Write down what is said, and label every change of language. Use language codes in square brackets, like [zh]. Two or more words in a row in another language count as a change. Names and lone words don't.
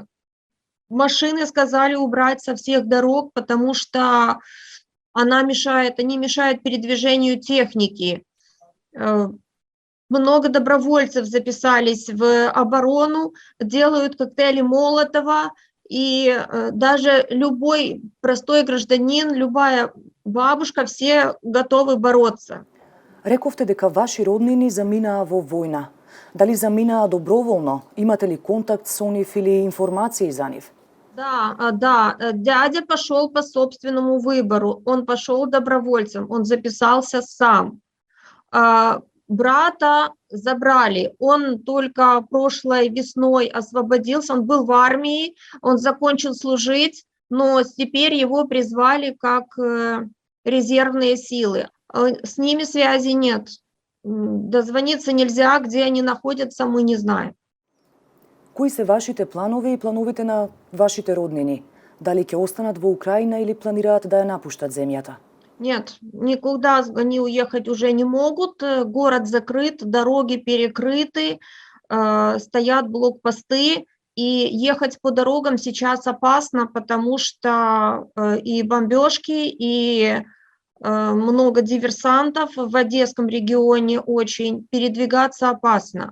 [ru] Машины сказали убрать со всех дорог, потому что они мешают передвижению техники. Много добровольцев записались в оборону, делают коктейли Молотова, и даже любой простой гражданин, любая бабушка, все готовы бороться. [mk] Рековте дека ваши роднини заминаа во војна. Дали заминаа доброволно? Имате ли контакт со нив или информации за нив? [ru] Да, дядя пошел по собственному выбору, он пошел добровольцем, он записался сам. Брата забрали, он только прошлой весной освободился, он был в армии, он закончил служить, но теперь его призвали как резервные силы. С ними связи нет, дозвониться нельзя, где они находятся, мы не знаем. [mk] Кои се вашите планови и плановите на вашите роднини? Дали ќе останат во Украина или планираат да ја напуштат земјата? [ru] Нет, никуда они уехать уже не могут, город закрыт, дороги перекрыты, стоят блокпосты, и ехать по дорогам сейчас опасно, потому что и бомбежки, и много диверсантов в Одесском регионе очень, передвигаться опасно.